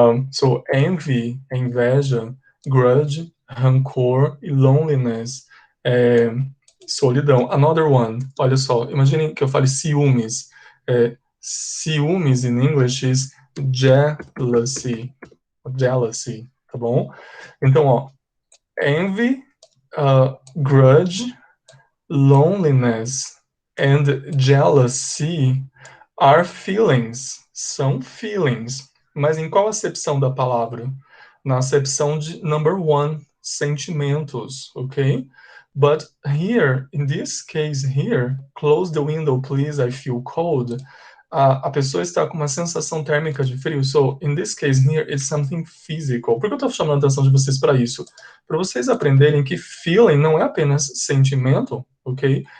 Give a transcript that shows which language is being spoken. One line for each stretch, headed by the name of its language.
Portuguese: So, envy é inveja, grudge, rancor, e loneliness é solidão.
English: Another one,
Portuguese: olha só, imaginem que eu fale ciúmes.
English: Ciúmes in English is jealousy,
Portuguese: tá bom? Então, ó,
English: envy, grudge, loneliness, and jealousy are feelings, são feelings.
Portuguese: Mas em qual acepção da palavra? Na acepção de number one, sentimentos, ok?
English: But here, in this case here, close the window, please, I feel cold.
Portuguese: A pessoa está com uma sensação térmica de frio.
English: So, in this case here, it's something physical.
Portuguese: Por que eu estou chamando a atenção de vocês para isso? Para vocês aprenderem que feeling não é apenas sentimento, ok?